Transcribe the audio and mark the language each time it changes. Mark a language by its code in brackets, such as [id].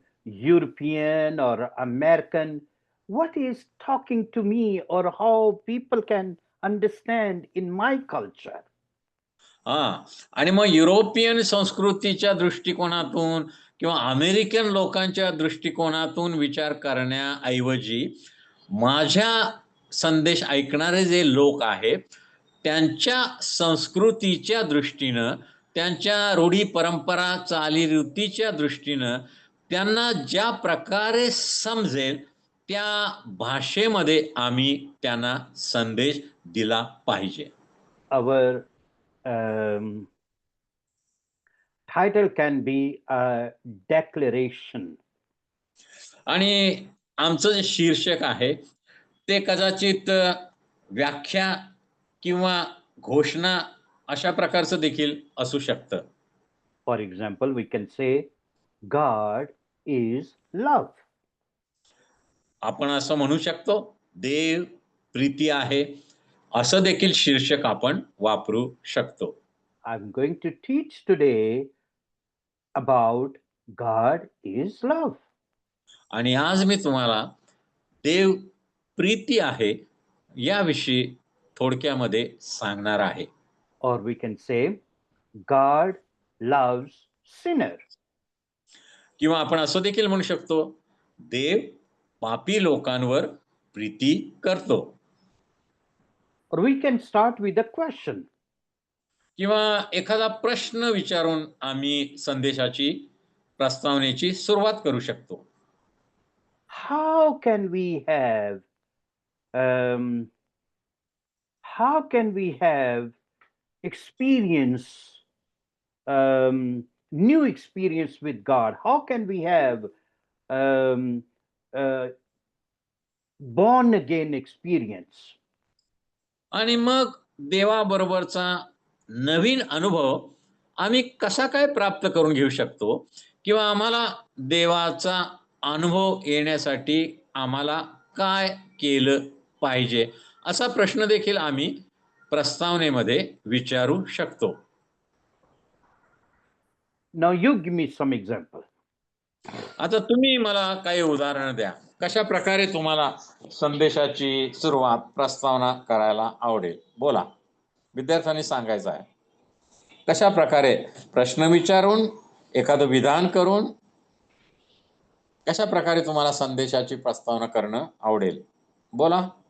[en] European or American, what is talking to me, or how people can understand in my culture. [mr] हा, आणि मग European संस्कृतीच्या दृष्टिकोनातून किंवा अमेरिकन लोकांच्या दृष्टिकोनातून विचार करण्याऐवजी माझ्या संदेश ऐकणारे जे लोक आहेत त्यांच्या संस्कृतीच्या दृष्टीनं, त्यांच्या रूढी परंपरा चालीरीतीच्या दृष्टीनं त्यांना ज्या प्रकारे समजेल त्या भाषेमध्ये आम्ही त्यांना संदेश दिला पाहिजे. [en] Our um, title can be a declaration. [mr] आणि आमचं जे शीर्षक आहे ते कदाचित व्याख्या किंवा घोषणा अशा प्रकारचं देखील असू शकतं. [en] For example, we can say, God is love. [mr] आपण असं म्हणू शकतो, देव प्रीती आहे, असं देखील शीर्षक आपण वापरू शकतो. [en] I'm going to teach today about God is love. [mr] आणि आज मी तुम्हाला देव प्रीती आहे याविषयी थोडक्यामध्ये सांगणार आहे. [en] Or we can say, God loves sinner. [mr] किंवा आपण असं देखील म्हणू शकतो, देव पापी लोकांवर प्रीती करतो. [en] Or we can start with a question. [mr] किंवा एखादा प्रश्न विचारून आम्ही संदेशाची प्रस्तावनेची सुरुवात करू शकतो. [en] How can we have how can we have experience, new experience with God? How can we have um, born again experience? [mr] आणि मग देवाबरोबरचा नवीन अनुभव आम्ही कसा काय प्राप्त करून घेऊ शकतो, किंवा आम्हाला देवाचा अनुभव येण्यासाठी आम्हाला काय केलं पाहिजे, असा प्रश्न देखील आम्ही प्रस्तावनेमध्ये विचारू शकतो. [en] Now you give me some example. [mr] आता तुम्ही मला काही उदाहरण द्या, कशा प्रकारे तुम्हाला संदेशाची सुरुवात प्रस्तावना करायला आवडेल. बोला, विद्यार्थ्यांनी सांगायचं आहे. कशा प्रकारे प्रश्न विचारून, एखादं विधान करून, कशा प्रकारे तुम्हाला संदेशाची प्रस्तावना करणं आवडेल. बोला.